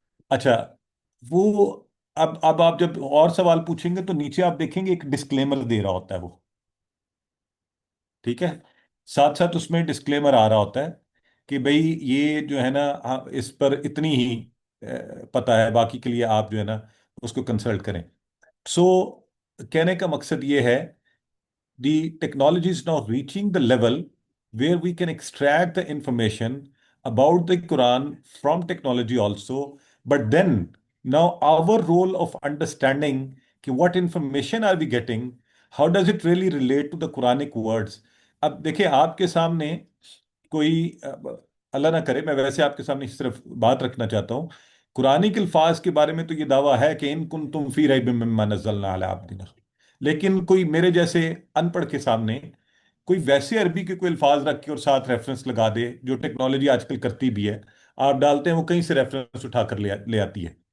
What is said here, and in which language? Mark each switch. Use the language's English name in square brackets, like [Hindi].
[Urdu] اچھا، وہ اب آپ جب اور سوال پوچھیں گے تو نیچے آپ دیکھیں گے ایک ڈسکلیمر دے رہا ہوتا ہے وہ. ٹھیک ہے؟ ساتھ ساتھ اس میں ڈسکلیمر آ رہا ہوتا ہے کہ بھئی یہ جو ہے نا، اس پر اتنی ہی پتہ ہے، باقی کے لیے آپ جو ہے نا اس کو کنسلٹ کریں. سو کہنے کا مقصد یہ ہے، [English] the technology is now reaching the level where we can extract the information about the Quran from technology also. But then, now our role of understanding what information are we getting, how does it really relate to the Quranic words. [Urdu] اب دیکھیں آپ کے سامنے کوئی اللہ نہ کرے، میں ویسے آپ کے سامنے صرف بات رکھنا چاہتا ہوں. قرآن کے الفاظ کے بارے میں تو یہ دعویٰ ہے کہ [Arabic] ان کن تم فی ریب مما نزلنا علی عبدنا، [Urdu] لیکن کوئی میرے جیسے ان پڑھ کے سامنے کوئی ویسے عربی کے کوئی الفاظ رکھ کے اور ساتھ ریفرنس لگا دے، جو ٹیکنالوجی آج کل کرتی بھی ہے، آپ ڈالتے ہیں وہ کہیں سے ریفرنس اٹھا کر لے آتی ہے.